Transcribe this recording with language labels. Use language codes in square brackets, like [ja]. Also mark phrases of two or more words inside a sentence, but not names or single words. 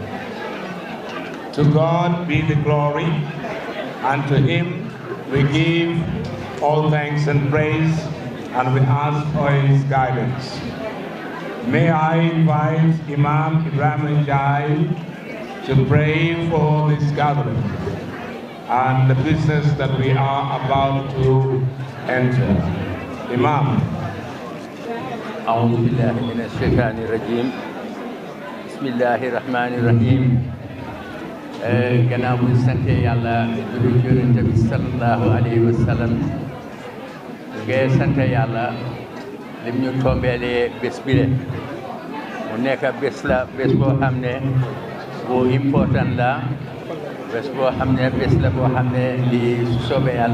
[en] To God be the glory, and to Him we give all thanks and praise, and we ask for His guidance. May I invite Imam Ibrahim Jai to pray for this gathering and the business that we are about to enter. Imam. [ar] أعوذ بالله من الشيطان الرجيم بسم الله الرحمن الرحيم [wo] gannaaw bu sant Yàlla julli ci Yonent bi [ar] صلى الله عليه وسلم [wo] ngay sant Yàlla lim ñu tombeelee bés bi le mu nekk bés la bés boo xam ne bu important la bés boo xam ne bés la boo xam ne li soobee Yàlla